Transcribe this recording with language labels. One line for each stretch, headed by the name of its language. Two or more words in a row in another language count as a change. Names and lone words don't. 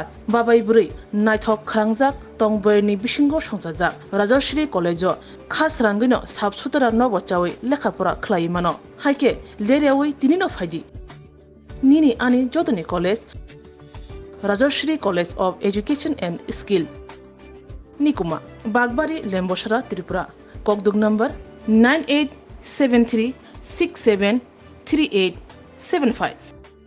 Kok Borok: बाबाय बुरै नायथक खरांजाक तंबयनि बिसिंगो संजाजाक राजश्री कलेजो खास रांगिनो साबसुतरा नबचावै लेखापरा खलायमानो हायके लेरेवै तिनिनो फायदि निनि आनि जतनि कलेज राजश्री कलेज ऑफ एजुकेशन एंड स्किल निकुमा बागबारी लेम्बोसरा त्रिपुरा ककदुक नंबर 9873673875